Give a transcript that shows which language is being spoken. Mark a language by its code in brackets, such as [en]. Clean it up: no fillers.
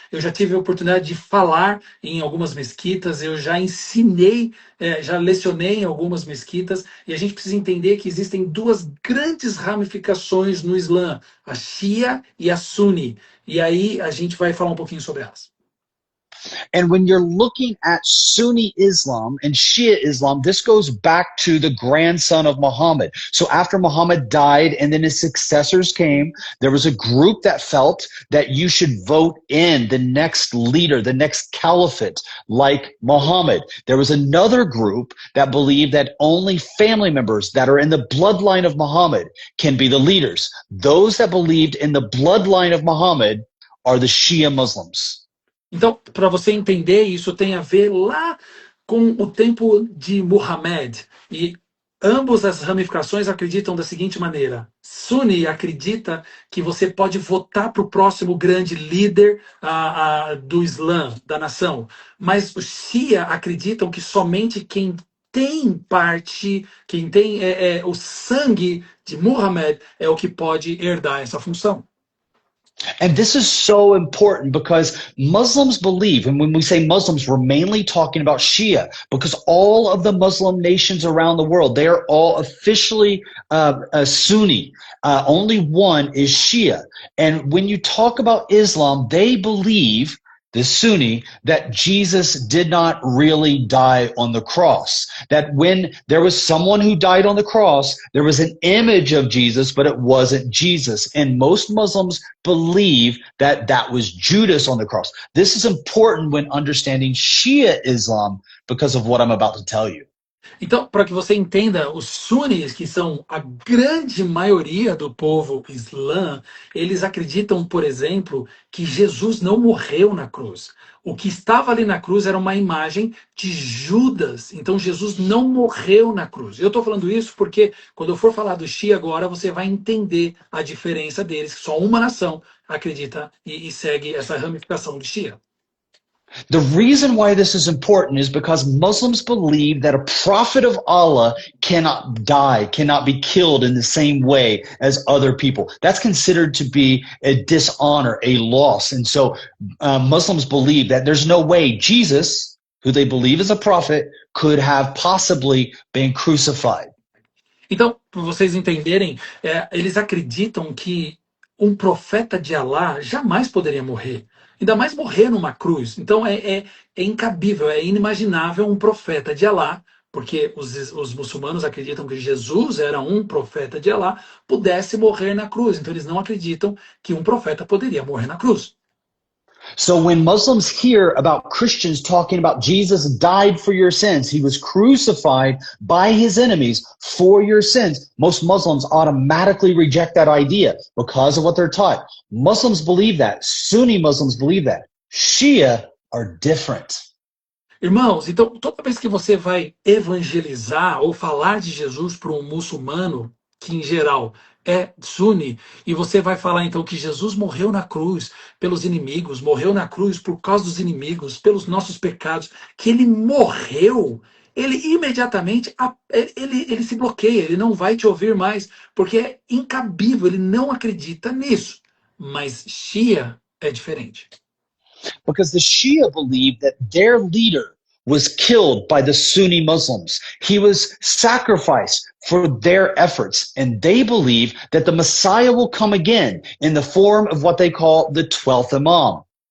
[pt] Eu já tive a oportunidade de falar em algumas mesquitas. Eu já ensinei, já lecionei em algumas mesquitas. E a gente precisa entender que existem duas grandes ramificações no Islã: a Shia e a Sunni. E aí a gente vai falar um pouquinho sobre elas. [en] And when you're looking at Sunni Islam and Shia Islam, this goes back to the grandson of Muhammad. So after Muhammad died and then his successors came, there was a group that felt that you should vote in the next leader, the next caliphate, like Muhammad. There was another group that believed that only family members that are in the bloodline of Muhammad can be the leaders. Those that believed in the bloodline of Muhammad are the Shia Muslims. [pt] Então, para você entender, isso tem a ver lá com o tempo de Muhammad. E ambas as ramificações acreditam da seguinte maneira: Sunni acredita que você pode votar para o próximo grande líder do Islã, da nação. Mas os Shia acreditam que somente quem tem parte, quem tem o sangue de Muhammad é o que pode herdar essa função. [en] And this is so important because Muslims believe, and when we say Muslims, we're mainly talking about Shia, because all of the Muslim nations around the world, they are all officially Sunni. Only one is Shia. And when you talk about Islam, they believe, the Sunni, that Jesus did not really die on the cross. That when there was someone who died on the cross, there was an image of Jesus, but it wasn't Jesus. And most Muslims believe that that was Judas on the cross. This is important when understanding Shia Islam because of what I'm about to tell you. [pt] Então, para que você entenda, os sunnis, que são a grande maioria do povo islã, eles acreditam, por exemplo, que Jesus não morreu na cruz. O que estava ali na cruz era uma imagem de Judas. Então, Jesus não morreu na cruz. Eu estou falando isso porque, quando eu for falar do Shia agora, você vai entender a diferença deles, que só uma nação acredita e segue essa ramificação de Shia. [en] The reason why this is important is because Muslims believe that a prophet of Allah cannot die, cannot be killed in the same way as other people. That's considered to be a dishonor, a loss. And so Muslims believe that there's no way Jesus, who they believe is a prophet, could have possibly been crucified. [pt] Então, para vocês entenderem, eles acreditam que um profeta de Allah jamais poderia morrer. Ainda mais morrer numa cruz. Então é incabível, é inimaginável um profeta de Allah, porque os muçulmanos acreditam que Jesus era um profeta de Allah, pudesse morrer na cruz. Então eles não acreditam que um profeta poderia morrer na cruz. [en] So when Muslims hear about Christians talking about Jesus died for your sins, he was crucified by his enemies for your sins, most Muslims automatically reject that idea because of what they're taught. Muslims believe that. Sunni Muslims believe that. Shia are different. [pt] Irmãos, então toda vez que você vai evangelizar ou falar de Jesus para um muçulmano, que em geral é Sunni, e você vai falar então que Jesus morreu na cruz pelos inimigos, morreu na cruz por causa dos inimigos, pelos nossos pecados, que ele morreu, ele imediatamente ele se bloqueia, ele não vai te ouvir mais, porque é incabível, ele não acredita nisso. Mas Shia é diferente. [en] Because the Shia believe that their leader was killed by the Sunni Muslims. He was sacrificed for their efforts. And they believe that the Messiah will come again in the form of what they call the 12th Imam.